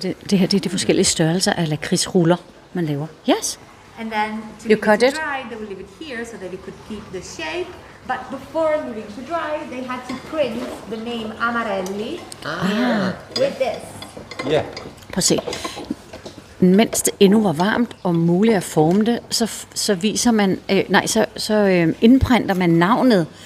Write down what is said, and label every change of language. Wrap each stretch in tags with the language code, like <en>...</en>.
<da>Det her det er de forskellige størrelser af lakridsruller, man laver.</da> <en>Yes. And then to You leave cut it it? to dry, they would leave it here so that it could keep the shape. But before leaving it to dry, they had to print the name Amarelli here with this. Yeah.</en> <da>Prøv at se. Mens det endnu var varmt og muligt at forme det, så viser man, indprinter man navnet.</da>